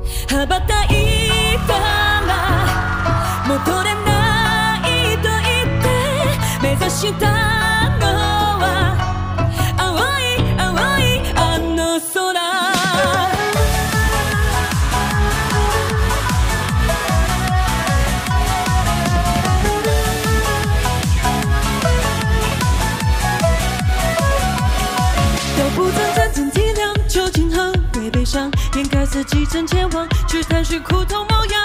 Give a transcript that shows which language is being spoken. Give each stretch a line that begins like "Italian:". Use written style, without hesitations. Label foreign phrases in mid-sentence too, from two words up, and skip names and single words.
Japanese: 羽ばたいたら戻れないと言って目指したのは青い青いあの空
Chinese: 都不曾真正体谅究竟何为悲伤，眼看四季正前往，只探寻苦痛模样。